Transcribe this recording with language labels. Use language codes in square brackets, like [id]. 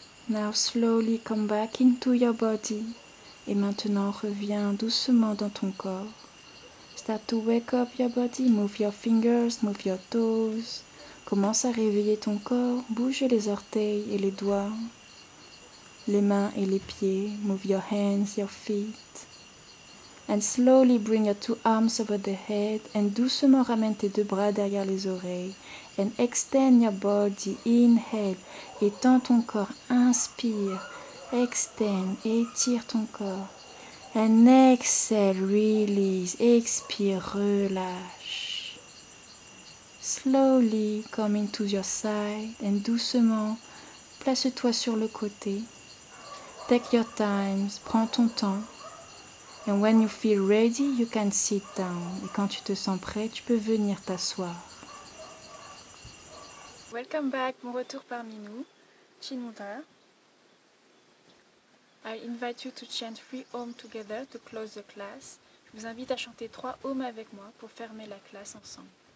[en] Now slowly come back into your body. [fr] Et maintenant reviens doucement dans ton corps. [en] Start to wake up your body, move your fingers, move your toes. [fr] Commence à réveiller ton corps, bouge les orteils et les doigts, les mains et les pieds. [en] Move your hands, your feet. And slowly bring your two arms over the head and [fr] doucement ramène tes deux bras derrière les oreilles. [en] And extend your body, inhale, [fr] étends ton corps, inspire, [en] extend, [fr] étire ton corps. [en] And exhale, release, [fr] expire, relâche. [en] Slowly come to your side and [fr] doucement, place-toi sur le côté. [en] Take your time, [fr] prends ton temps. [en] And when you feel ready, you can sit down. [fr] Et quand tu te sens prêt, tu peux venir t'asseoir. [en] Welcome back, [fr] mon retour parmi nous, Chinmuta. [en] I invite you to chant 3 Om together to close the class. [fr] Je vous invite à chanter 3 Om avec moi pour fermer la classe ensemble.